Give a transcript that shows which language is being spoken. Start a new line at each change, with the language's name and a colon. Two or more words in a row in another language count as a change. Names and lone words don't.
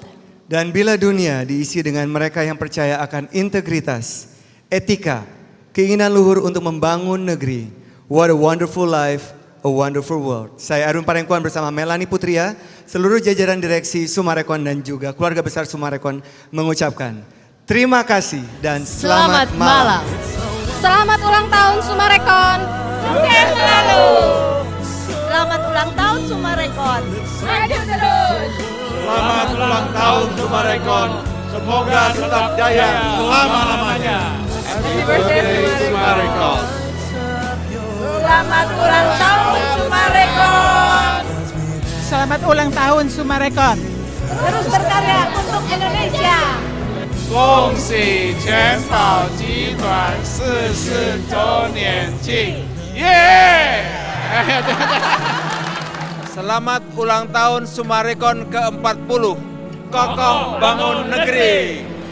Indonesian: Dan bila dunia diisi dengan mereka yang percaya akan integritas, etika, keinginan luhur untuk membangun negeri,
English: what a wonderful life, a wonderful world.
Indonesian: Saya Arun Parengkuan bersama Melanie Putria, seluruh jajaran direksi Sumarekon dan juga keluarga besar Sumarekon mengucapkan terima kasih dan selamat malam. Selamat ulang tahun Sumarekon. Sukses selalu. Selamat ulang tahun Sumarekon. Maju terus. ulang tahun Sumarekon. Semoga tetap jaya selama-lamanya.
English: Happy birthday Sumarekon.
Indonesian: Selamat ulang tahun Sumarekon. Selamat ulang tahun Sumarekon. Terus berkarya untuk Indonesia.
Chinese: 恭喜全宝集团40周年庆！耶！
Indonesian: Selamat ulang tahun Sumarekon ke-40. Kokoh bangun negeri.